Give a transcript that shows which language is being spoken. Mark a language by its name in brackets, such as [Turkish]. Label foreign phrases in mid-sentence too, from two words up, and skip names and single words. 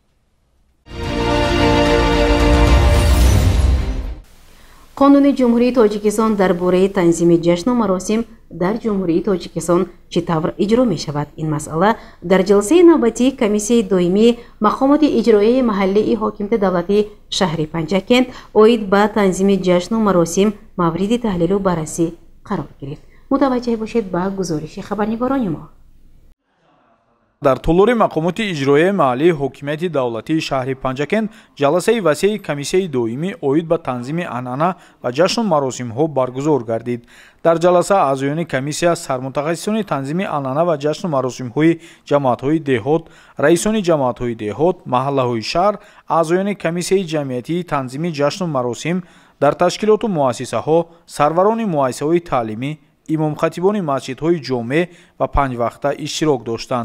[Persian] قانون جمهوری تاجیکستان درباره تنظیم جشن و مراسم در جمهوری تاجیکستان چطور اجرا می شود؟ این مسئله در جلسه نوبتی کمیسیه دائمی مقامات اجرایی محلی حاکمیت دولتی شهر پنجکند اوید به تنظیم جشن و مراسم مورد تحلیل و بررسی قرار گرفت. متوجه باشید با گزارش خبرنگاران ما. [Tajik] дар толори мақомоти иҷроияи маҳаллии ҳокимияти давлатии шаҳри Панҷакент ҷаласаи васеи комиссияи доимӣ оид ба танзими анъана ва ҷашну маросимҳо баргузор гардид. дар ҷаласа аъзоёни комиссия, сармутахассисони танзими анъана ва ҷашну маросимҳои ҷамоатҳои деҳот, раисони ҷамоатҳои деҳот, маҳаллаҳои шаҳр, аъзоёни комиссияи ҷамъиятии танзими ҷашну маросим дар ташкилоту муассисаҳо, сарварони муассисаҳои таълимӣ, имомхатибони масҷидҳои ҷомеъ ва панҷвақта иштирок доштанд.